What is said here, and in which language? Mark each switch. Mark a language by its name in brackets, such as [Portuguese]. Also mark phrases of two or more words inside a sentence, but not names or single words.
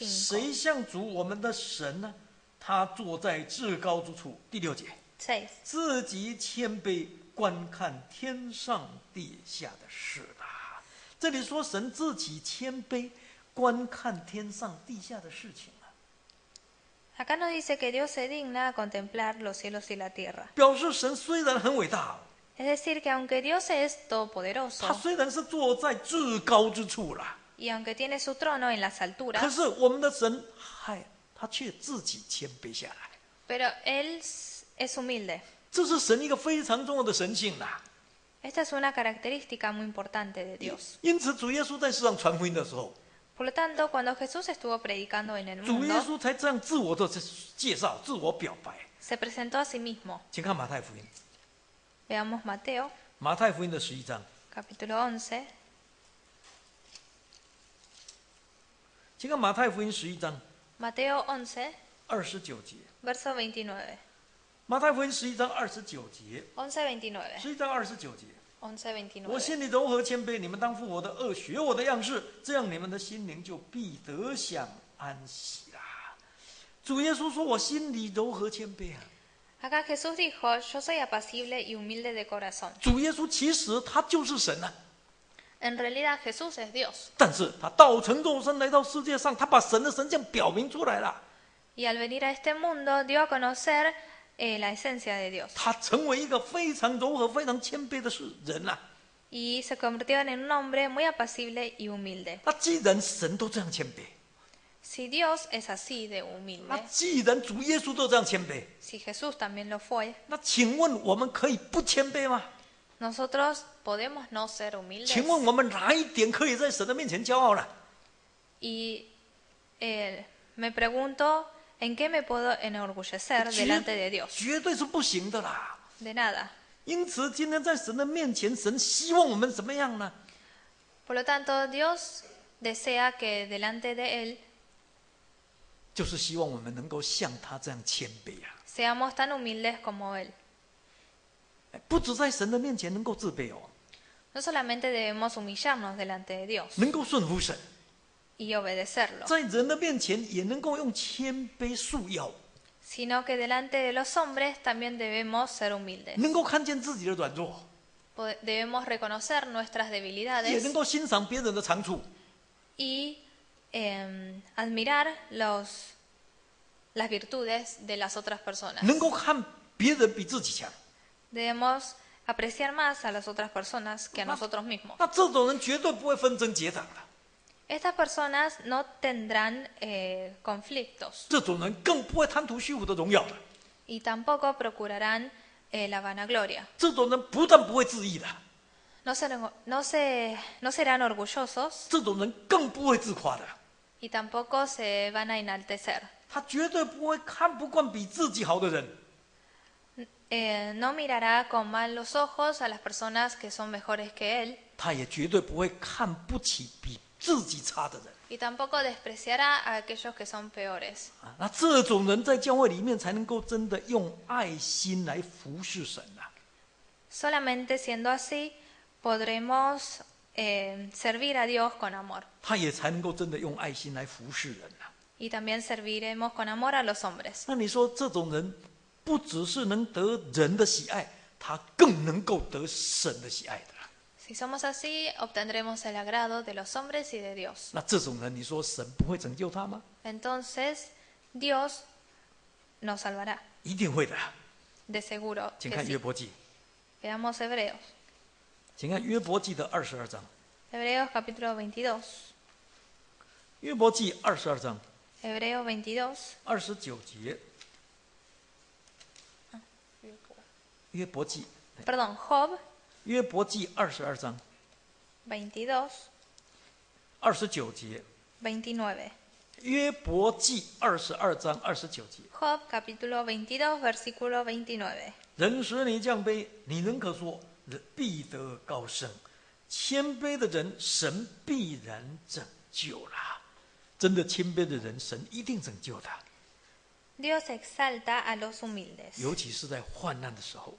[Chinese] 谁像主我们的神呢？他坐在至高之处。第6节。 6. 自己谦卑，观看天上地下的事啦。这里说神自己谦卑，观看天上地下的事情啊， [Spanish] Acá nos dice que Dios se digna a contemplar los cielos y la tierra. [Chinese] 表示神虽然很伟大， [Spanish] Es decir, que aunque Dios es [Chinese] 他 [Spanish] todopoderoso [Chinese] 虽然是坐在至高之处啦， [Spanish] y aunque tiene su trono en las [Chinese] 可 [Spanish] alturas, [Chinese] 是我们的神，他却自己谦卑下来。 [Spanish] pero Él es humilde. [Chinese] 这是神一个非常重要的神性啦。 [Spanish] Esta es una característica muy importante de Dios. [Chinese] 因此，主耶稣在世上传福音的时候， [Spanish] Por lo tanto, cuando Jesús estuvo predicando en el [Chinese] 主耶 [Spanish] mundo, [Chinese] 稣才这样自我的介绍、自我表白。 [Spanish] se presentó a sí mismo. [Chinese] 请看马太福音， [Spanish] Veamos Mateo, [Chinese] 马太福音的11章， [Spanish] capítulo 11. [Chinese] 请看马太福音11章 [Spanish] Mateo 11, [Chinese] 29节。 [Spanish] verso 29. [Chinese] 马太福音11章29节， 11:29. 11章29节。我 11:29. 心里柔和谦卑，你们当负我的恶，学我的样式，这样你们的心灵就必得享安息啦。主耶稣说：“我心里柔和谦卑啊。” [Spanish] Acá Jesús dijo, yo soy apacible y humilde de corazón. [Chinese] 主耶稣其实他就是神啊， [Spanish] En realidad Jesús es Dios. [Chinese] 但是他道成肉身来到世界上，他把神的神性表明出来了。 [Spanish] Y al venir a este mundo dio a conocer la esencia de Dios. [Chinese] 他成为一个非常柔和、非常谦卑的人呐、 [Spanish] Y se convirtió en un hombre muy apacible y humilde. [Chinese] 那既然神都这样谦卑， [Spanish] Si Dios es así de [Chinese] 那 [Spanish] humilde, [Chinese] 既然主耶稣都这样谦卑， [Spanish] si Jesús también lo fue, [Chinese] 那请问我们可以不谦卑吗？ [Spanish] nosotros podemos no ser humildes. [Chinese] 请问我们哪一点可以在神的面前骄傲呢？ [Spanish] Y me pregunto en qué me puedo enorgullecer delante de Dios. [Chinese] 绝对是不行的啦。 [Spanish] De nada. [Chinese] 因此，今天在神的面前，神希望我们怎么样呢？ [Spanish] Por lo tanto, Dios desea que delante de Él [Chinese] 就是希望我们能够像他这样谦卑啊！ [Spanish] seamos tan humildes como Él. [Chinese] 不只在神的面前能够自卑哦， [Spanish] No solamente debemos humillarnos delante de Dios [Chinese] 能够顺服神， [Spanish] y obedecerlo, [Chinese] 在人的面前也能够用谦卑束腰， [Spanish] sino que delante de los hombres también debemos ser humildes. [Chinese] 能够看见自己的软弱， [Spanish] Debemos reconocer nuestras [Chinese] 也 [Spanish] debilidades [Chinese] 能够欣赏别人的长处。 [Spanish] y admirar las virtudes de las otras personas. [Chinese] 能够看别人比自己强， [Spanish] Debemos apreciar más a las otras personas que a nosotros mismos. [Chinese] 那这种人绝对不会纷争结党的， [Spanish] Estas personas no tendrán conflictos [Chinese] 这种人更不会贪图虚浮的荣耀的， [Spanish] y tampoco procurarán la vanagloria. [Chinese] 这种人不但不会自义的， [Spanish] No serán orgullosos [Chinese] 这种人更不会自夸的， [Spanish] y tampoco se van a enaltecer. [Chinese] 他绝对不会看不惯比自己好的人。 [Spanish] No mirará con malos ojos a las personas que son mejores que él [Chinese] 他也绝对不会看不起比自己差的人 [Spanish] y tampoco despreciará a aquellos que son peores. [Chinese] 啊！那这种人在教会里面才能够真的用爱心来服侍神啊！ [Spanish] Solamente siendo así podremos servir a Dios con amor [Chinese] 他也才能够真的用爱心来服侍人啊！ [Spanish] y también serviremos con amor a los hombres. [Chinese] 那你说这种人不只是能得人的喜爱，他更能够得神的喜爱的。 [Spanish] Si somos así, obtendremos el agrado de los hombres y de Dios. [Chinese] 那这种人，你说神不会拯救他吗？ [Spanish] Entonces, Dios nos salvará, [Chinese] 一定会的。 [Spanish] de seguro [Chinese] 请 [Spanish] que [Chinese] 看 [Spanish] sí. [Chinese] 约伯记， [Spanish] Veamos Hebreos. [Chinese] 请看约伯记的22章。 [Spanish] Hebreos capítulo 22. [Chinese] 约伯记22章 [Spanish] Hebreos 22. [Chinese] 29节。约伯记， [Spanish] Perdón, Job [Chinese] 约伯记22章 22, 29节。 29. 约伯记22章29节。 [Spanish] Job capítulo 22, versículo 29. [Chinese] 人使你降卑，你仍可说人必得高升。谦卑的人，神必然拯救啦。真的谦卑的人，神一定拯救的， [Spanish] Dios exalta a los humildes [Chinese] 尤其是在患难的时候，